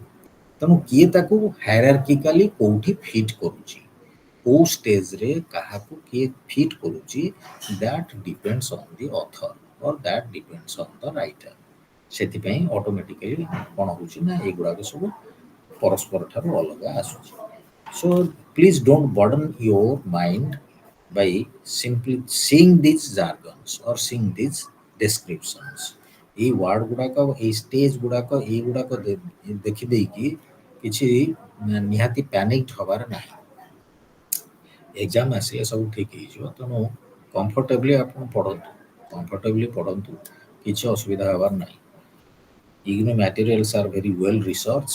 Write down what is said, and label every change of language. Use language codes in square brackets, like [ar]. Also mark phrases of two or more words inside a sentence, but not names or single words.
[or] ତେଣୁ କିଏ ତାକୁ ହାଇରାର୍କିକାଲି କୋଉଠି ଫିଟ୍ କରୁଛି, କୋଉ ଷ୍ଟେଜରେ କାହାକୁ କିଏ ଫିଟ୍ କରୁଛି, [en] that depends on the author or that depends on the writer. [or] ସେଥିପାଇଁ ଅଟୋମେଟିକାଲି କ'ଣ ହେଉଛି ନା ଏଗୁଡ଼ାକ ସବୁ ପରସ୍ପର ଠାରୁ ଅଲଗା ଆସୁଛି। [en] So please don't burden your mind by simply seeing these jargons or seeing these descriptions. [or] এই ওয়ার্ড গুড়াକ এই ଷ୍ଟେଜ୍ ଗୁଡ଼ାକ এইଗୁଡ଼ାକ ଦେଖିଦେଇକି କିଛି ନିହାତି ପ୍ୟାନିକ୍ଡ ହବାର ନାହିଁ। ଏକ୍ଜାମ୍ ଆସିଲେ ସବୁ ଠିକ୍ ହେଇଯିବ। ତେଣୁ କମ୍ଫର୍ଟେବଲି ଆପଣ ପଢ଼ନ୍ତୁ, କମ୍ଫର୍ଟେବଲି ପଢ଼ନ୍ତୁ, କିଛି ଅସୁବିଧା ହେବାର ନାହିଁ। [en] IGNOU materials are very well researched.